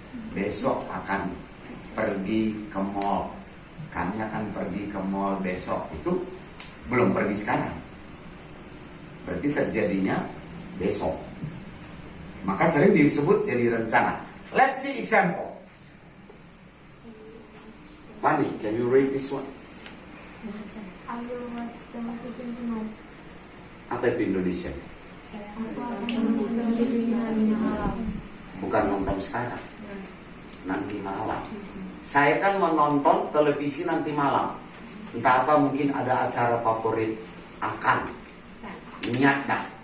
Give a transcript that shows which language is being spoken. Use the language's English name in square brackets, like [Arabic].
[Indonesian] Besok akan pergi ke mall. Kami akan pergi ke mall besok. Itu belum pergi sekarang. Berarti terjadinya besok. Maka sering disebut jadi rencana. [English] Let's see example. Fanny, can you read this one? I will watch television tonight. [Indonesian] Apa itu Indonesia? Aku akan menonton televisi nanti malam. Bukan nonton sekarang. Nanti malam. Saya kan menonton televisi nanti malam. Entah apa, mungkin ada acara favorit. Akan. Niat dah.